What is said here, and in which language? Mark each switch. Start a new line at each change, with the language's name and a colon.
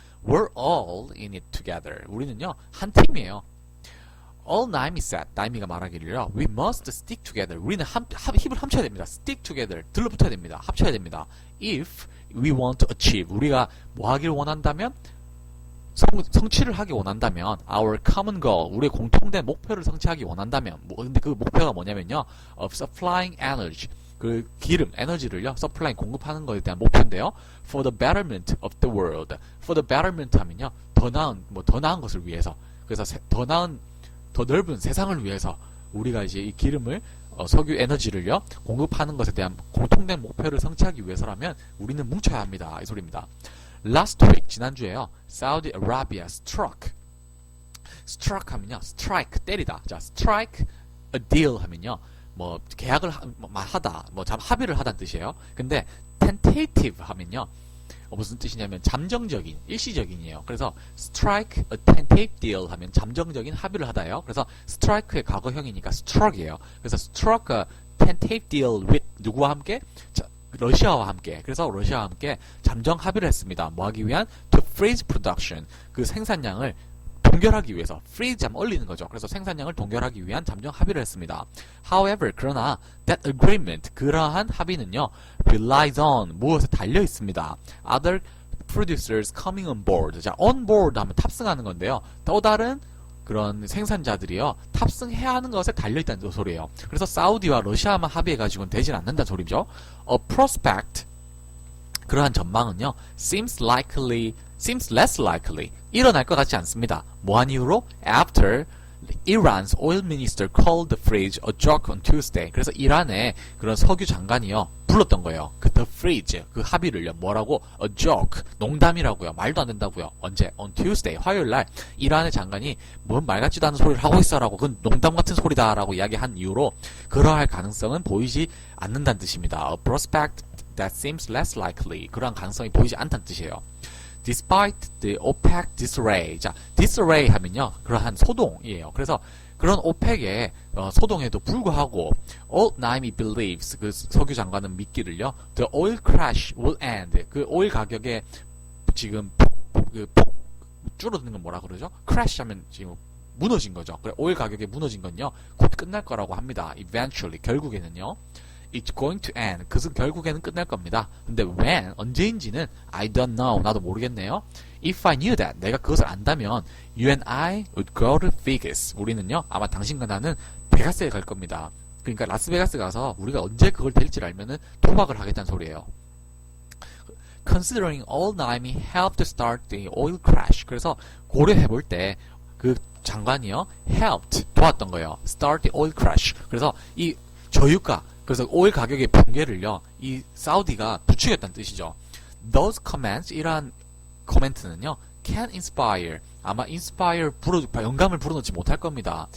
English: We're all in it together.
Korean: 우리는요, 한 팀이에요.
English: All Naimi said,
Korean: 나이미가 말하기를요,
English: we must stick together.
Korean: 우리는 힘을 합쳐야 됩니다.
English: stick together,
Korean: 들러붙어야 됩니다. 합쳐야 됩니다.
English: If we want to achieve,
Korean: 우리가 뭐 하길 원한다면, 성취를 하기 원한다면,
English: our common goal,
Korean: 우리의 공통된 목표를 성취하기 원한다면, 근데 그 목표가 뭐냐면요,
English: of supplying energy,
Korean: 그 기름, 에너지를요, supplying, 공급하는 것에 대한 목표인데요,
English: for the betterment of the world. for the betterment
Korean: 하면요, 더 나은 것을 위해서. 그래서 더 넓은 세상을 위해서 우리가 이제 이 기름을, 석유 에너지를요, 공급하는 것에 대한 공통된 목표를 성취하기 위해서라면 우리는 뭉쳐야 합니다. 이 소리입니다.
English: Last week,
Korean: 지난주에요,
English: Saudi Arabia struck 하면요, strike, 때리다.
Korean: 자,
English: strike a deal
Korean: 하면요, 뭐 계약을 하다, 뭐 합의를 하다는 뜻이에요. 근데 tentative 하면요, 무슨 뜻이냐면 잠정적인, 일시적인이에요. 그래서
English: strike a tentative deal
Korean: 하면 잠정적인 합의를 하다예요. 그래서 strike의 과거형이니까 struck이에요. 그래서
English: struck a tentative deal with
Korean: 누구와 함께? 러시아와 함께. 그래서 러시아와 함께 잠정 합의를 했습니다. 뭐 하기 위한?
English: to freeze production.
Korean: 그 생산량을 동결하기 위해서. freeze 하면 얼리는 거죠. 그래서 생산량을 동결하기 위한 잠정 합의를 했습니다.
English: However,
Korean: 그러나
English: that agreement,
Korean: 그러한 합의는요,
English: relies on,
Korean: 무엇에 달려 있습니다.
English: Other producers coming on board.
Korean: 자, on board 하면 탑승하는 건데요. 또 다른 그런 생산자들이요, 탑승해야 하는 것에 달려 있다는 소리예요. 그래서 사우디와 러시아만 합의해가지고는 되진 않는다는 소리죠.
English: A prospect,
Korean: 그러한 전망은요,
English: seems less likely,
Korean: 일어날 것 같지 않습니다. 뭐한 이유로? After
English: Iran's oil minister called the fridge a joke on Tuesday.
Korean: 그래서 이란의 그런 석유 장관이요 불렀던 거예요. 그 the fridge 그 합의를요 뭐라고
English: a joke
Korean: 농담이라고요. 말도 안 된다고요. 언제?
English: on Tuesday
Korean: 화요일 날 이란의 장관이 뭔 말 같지도 않은 소리를 하고 있어라고 그건 농담 같은 소리다라고 이야기한 이유로 그러할 가능성은 보이지 않는다는 뜻입니다.
English: A prospect that seems less likely
Korean: 그러한 가능성이 보이지 않다는 뜻이에요.
English: Despite the OPEC disarray.
Korean: 자, disarray 하면요. 그러한 소동이에요. 그래서 그런 OPEC의 소동에도 불구하고
English: Old Naimi believes
Korean: 그 석유 장관은 믿기를요.
English: The oil crash will end.
Korean: 그 오일 가격에 지금 줄어드는 건 뭐라 그러죠? crash 하면 지금 무너진 거죠. 그래 오일 가격이 무너진 건요. 곧 끝날 거라고 합니다.
English: Eventually
Korean: 결국에는요.
English: It's going to end.
Korean: 그것은 결국에는 끝날 겁니다.
English: 근데 when,
Korean: 언제인지는
English: I don't know.
Korean: 나도 모르겠네요.
English: If I knew that,
Korean: 내가 그것을 안다면
English: you and I would go to Vegas.
Korean: 우리는요, 아마 당신과 나는 베가스에 갈 겁니다. 그러니까 라스베가스 가서 우리가 언제 그걸 될지를 알면은 도박을 하겠다는 소리예요.
English: Considering all Naimi helped start the oil crash.
Korean: 그래서 고려해 볼 때 그 장관이요, helped 도왔던 거예요.
English: Start the oil crash.
Korean: 그래서 이 저유가 그래서 오일 가격의 붕괴를요, 이 사우디가 부추겼다는 뜻이죠.
English: Those comments,
Korean: 이러한 코멘트는요,
English: can inspire,
Korean: 아마 inspire, 영감을 불어넣지 못할 겁니다.